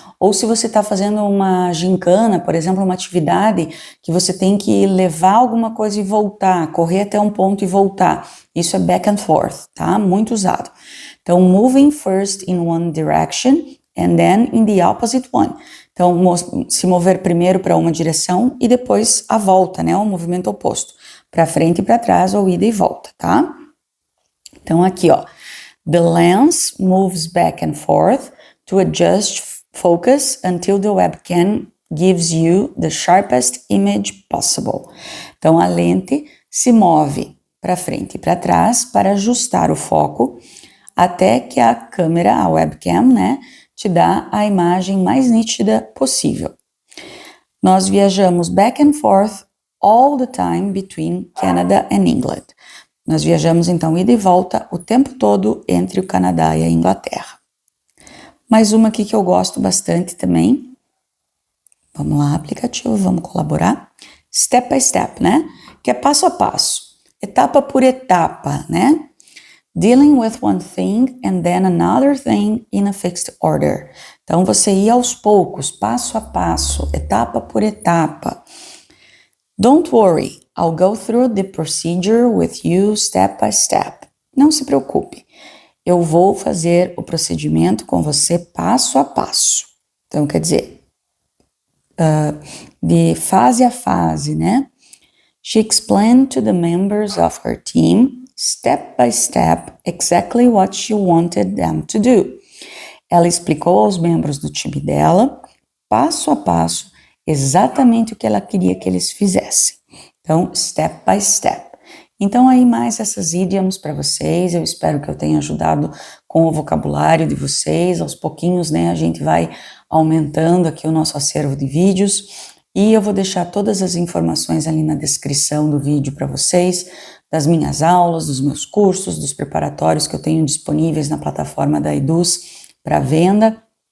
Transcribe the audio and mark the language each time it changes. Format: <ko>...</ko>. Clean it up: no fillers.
<pt>Ou se você está fazendo uma gincana, por exemplo, uma atividade que você tem que levar alguma coisa e voltar, correr até um ponto e voltar. Isso é back and forth, tá? Muito usado. Então,</pt> <en>moving first in one direction and then in the opposite one.</en> <pt>Então, se mover primeiro para uma direção e depois a volta, né? O movimento oposto. Para frente e para trás ou ida e volta, tá? Então, aqui, ó.</pt> <en>The lens moves back and forth to adjust focus until the webcam gives you the sharpest image possible.</en> <pt>Então, a lente se move para frente e para trás para ajustar o foco até que a câmera, a webcam, né, te dá a imagem mais nítida possível. Nós viajamos</pt> <en>back and forth all the time between Canada and England.</en> <pt>Nós viajamos, então, ida e volta o tempo todo entre o Canadá e a Inglaterra. Mais uma aqui que eu gosto bastante também. Vamos lá, aplicativo, vamos colaborar. Step by step, né? Que é passo a passo, etapa por etapa, né?</pt> <en>Dealing with one thing and then another thing in a fixed order.</en> <pt>Então, você ir aos poucos, passo a passo, etapa por etapa.</pt> <en>Don't worry, I'll go through the procedure with you step by step.</en> <pt>Não se preocupe, eu vou fazer o procedimento com você passo a passo. Então, quer dizer, de fase a fase, né?</pt> <en>She explained to the members of her team, step by step, exactly what she wanted them to do.</en> <pt>Ela explicou aos membros do time dela, passo a passo, exatamente o que ela queria que eles fizessem. Então, step by step. Então, aí mais essas idioms para vocês, eu espero que eu tenha ajudado com o vocabulário de vocês, aos pouquinhos, né, a gente vai aumentando aqui o nosso acervo de vídeos, e eu vou deixar todas as informações ali na descrição do vídeo para vocês, das minhas aulas, dos meus cursos, dos preparatórios que eu tenho disponíveis na plataforma da Eduz para venda,</pt>